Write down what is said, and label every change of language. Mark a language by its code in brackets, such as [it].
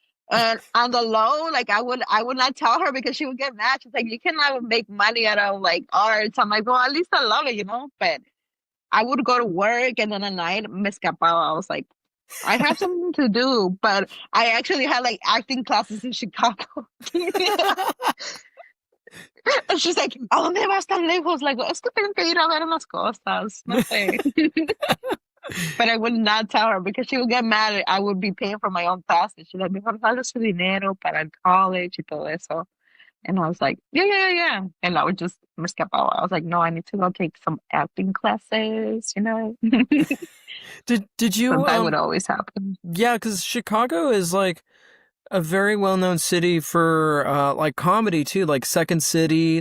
[en] And on the low, like I would not tell her because she would get mad. She's like, you cannot make money out of like arts. I'm like, well, at least I love it, you know? But I would go to work and then at night, [es] me escapaba. [en] I was like, I have something to do. But I actually had like acting classes in Chicago. And she's like, [es] ¿a dónde vas tan lejos? Like, es que tengo que ir a ver unas cosas. No sé. [en] But I would not tell her because she would get mad. I would be paying for my own classes. She's like, [es] mejor dale su dinero para el college y todo eso. [en] And I was like, yeah, yeah, yeah, yeah. And I would just [es] me escapaba. [en] I was like, no, I need to go take some acting classes, you know? Did you But that would always happen. yeah, because Chicago is like a very well-known city for like comedy too, like Second City.